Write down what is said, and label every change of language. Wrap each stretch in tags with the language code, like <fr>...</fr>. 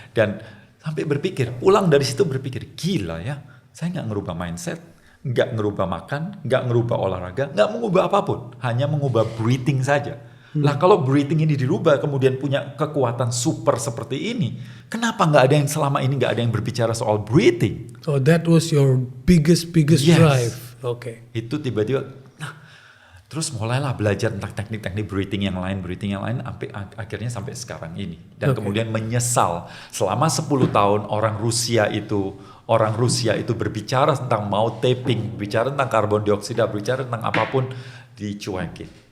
<id>Dan sampai berpikir, pulang dari situ berpikir, gila ya, saya nggak ngerubah mindset, nggak ngerubah makan, nggak ngerubah olahraga, nggak mengubah apapun, hanya mengubah breathing saja. Lah kalau breathing ini dirubah kemudian punya kekuatan super seperti ini, kenapa nggak ada yang selama ini nggak ada yang berbicara soal breathing?</id> <en>So that was your biggest drive. Okay.</en> <id>Itu tiba-tiba, nah Terus mulailah belajar tentang teknik-teknik breathing yang lain, akhirnya sampai sekarang ini. Dan kemudian menyesal selama 10 tahun orang Rusia itu berbicara tentang mouth taping, bicara tentang karbon dioksida, bicara tentang apapun, dicuekin.</id>